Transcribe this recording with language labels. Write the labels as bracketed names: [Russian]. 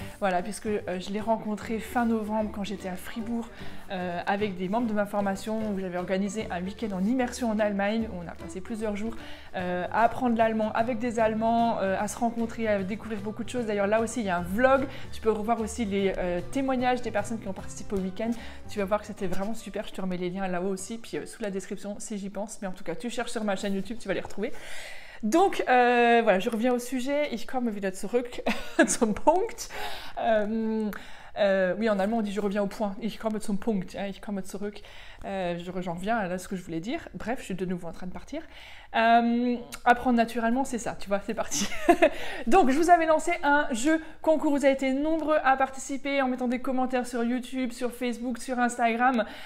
[French] Voilà, puisque je l'ai rencontré fin novembre quand j'étais à Fribourg avec des membres de ma formation où j'avais organisé un week-end en immersion en Allemagne où on a passé plusieurs jours à apprendre l'allemand avec des Allemands, à se rencontrer, à découvrir beaucoup de choses. D'ailleurs là aussi il y a un vlog, tu peux revoir aussi les témoignages des personnes qui ont participé au week-end. Tu vas voir que c'était vraiment super, je te remets les liens là-haut aussi, puis sous la description si j'y pense. Mais en tout cas tu cherches sur ma chaîne YouTube, tu vas les retrouver. Donc voilà, je reviens au sujet. [German] Ich komme wieder zurück zum Punkt. [French] Oui, en allemand on dit je reviens au point. [German] Ich komme zum Punkt. Ich komme zurück. [French] J'en reviens à ce que je voulais dire. Bref, je suis de nouveau en train de partir. Apprendre naturellement, c'est ça, tu vois, c'est parti. Donc, je vous avais lancé un jeu concours. Vous avez été nombreux à participer en mettant des commentaires sur YouTube, sur Facebook, sur Instagram.